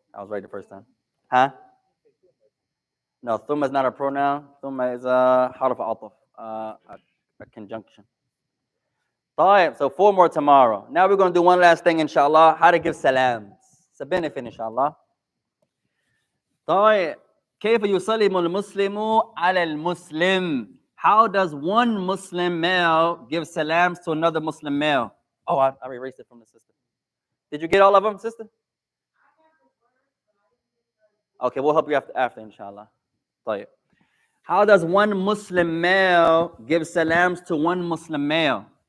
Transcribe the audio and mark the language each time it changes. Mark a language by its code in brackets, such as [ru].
[en] I was right the first time. Huh? No, thumma is not a pronoun. Thumma is a harf ataf, a conjunction. طيب, so 4 more tomorrow. Now we're going to do one last thing, inshallah. How to give salams. It's a benefit, inshallah. [ar] طيب, كيف يسلم المسلم على المسلم? [en] How does one Muslim male give salams to another Muslim male? Oh, I erased it from the system. Did you get all of them, sister? Okay, we'll help you after inshallah. [ar] طيب. [en] How does one Muslim male give salams to one Muslim male?